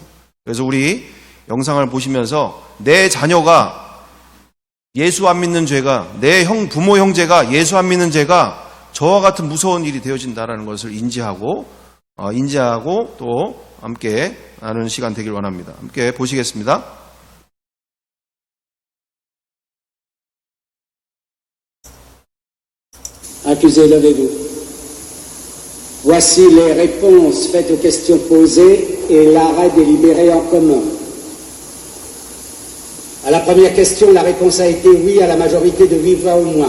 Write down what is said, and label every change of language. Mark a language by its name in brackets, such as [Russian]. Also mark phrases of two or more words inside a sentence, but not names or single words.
[Korean] 그래서 우리 영상을 보시면서 내 자녀가 예수 안 믿는 죄가 내 부모 형제가 예수 안 믿는 죄가 저와 같은 무서운 일이 되어진다라는 것을 인지하고 또 함께 나누는 시간 되길 원합니다. 함께 보시겠습니다. [French] Accusé, levez-vous. Voici les réponses faites aux questions posées et l'arrêt délibéré en commun. À la première question, la réponse a été oui à la majorité de 8 voix au moins.